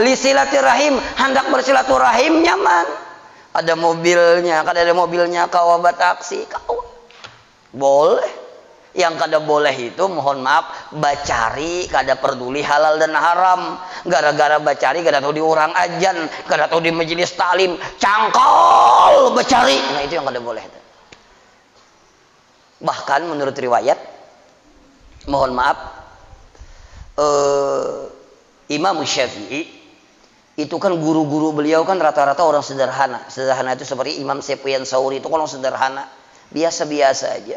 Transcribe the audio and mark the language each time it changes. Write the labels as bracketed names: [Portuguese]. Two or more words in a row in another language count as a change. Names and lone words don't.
[Banjar] Li silaturahim, hendak bersilaturahim nyaman. Ada mobilnya, kada ada mobilnya kawa bataksi, kawa. [Indonesian] Boleh. [Banjar] Yang kada boleh itu mohon maaf, bacari kada peduli halal dan haram. Gara-gara bacari kada tahu di orang ajan, kada tahu di majelis taklim, cangkol bacari. [Indonesian] Nah itu yang kada boleh. Bahkan menurut riwayat, mohon maaf, Imam Syafi'i itu kan guru-guru beliau kan rata-rata orang sederhana. Sederhana itu seperti Imam Sufyan Tsauri itu kan orang sederhana, biasa-biasa aja.